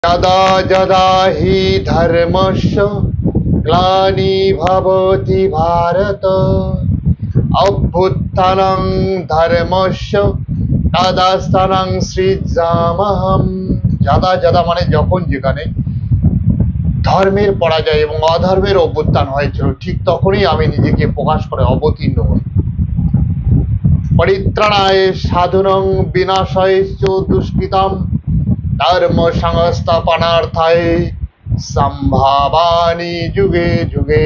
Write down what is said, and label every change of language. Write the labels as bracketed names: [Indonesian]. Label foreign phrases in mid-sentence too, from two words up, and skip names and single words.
[Sanskrit] यदा यदा हि धर्मस्य ग्लानिर्भवति भारत अभ्युत्थानं धर्मस्य तदास्तानं सृजाम्यहम्। যদা যদা [Bangla] মানে যখন যেখানে ধর্মের পরাজয় এবং অধর্মের অভ্যুত্থান হয়েছিল ঠিক তখনই আমি নিজেকে প্রকাশ করে অবতীর্ণ হই। [Sanskrit] পরিত্রাণায় সাধুনং বিনাশায় চ দুষ্কৃতাম ধর্ম সংস্থাপনার্থায় সম্ভাবামি যুগে যুগে।